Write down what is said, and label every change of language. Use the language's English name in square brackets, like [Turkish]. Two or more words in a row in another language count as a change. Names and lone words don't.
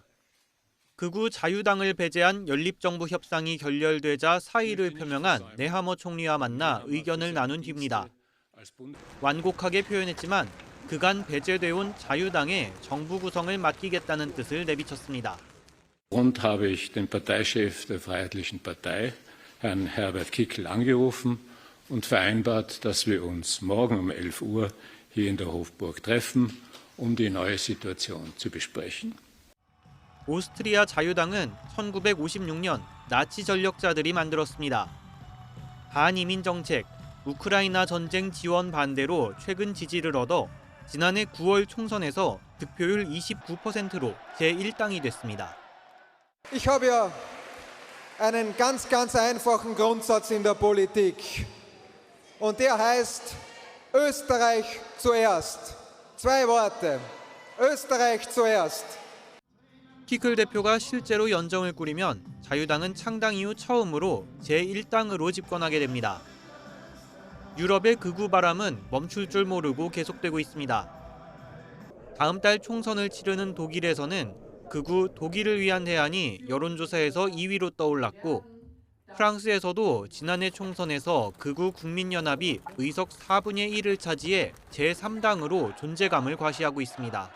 [Korean] 극우 자유당을 배제한 연립정부 협상이 결렬되자 사의를 표명한 네하머 총리와 만나 의견을 나눈 뒤입니다. 완곡하게 표현했지만 그간 배제돼 온 자유당에 정부 구성을 맡기겠다는 뜻을 내비쳤습니다. [German] Grund habe ich den Parteichef der Freiheitlichen Partei, Herrn Herbert Kickl, angerufen und vereinbart, dass wir uns morgen um 11 Uhr hier in der Hofburg treffen, um die neue Situation zu besprechen. [Korean] 오스트리아 자유당은 1956년 나치 전력자들이 만들었습니다. 반이민 정책, 우크라이나 전쟁 지원 반대로 최근 지지를 얻어 지난해 9월 총선에서 득표율 29%로 제1당이 됐습니다. [German] Ich habe ja einen ganz einfachen Grundsatz in der Politik. Und der heißt Österreich zuerst. Zwei Worte. Österreich zuerst. [Korean] 키클 대표가 실제로 연정을 꾸리면 자유당은 창당 이후 처음으로 제1당으로 집권하게 됩니다. 유럽의 극우 바람은 멈출 줄 모르고 계속되고 있습니다. 다음 달 총선을 치르는 독일에서는 극우 독일을 위한 대안이 여론조사에서 2위로 떠올랐고 프랑스에서도 지난해 총선에서 극우 국민연합이 의석 4분의 1을 차지해 제3당으로 존재감을 과시하고 있습니다.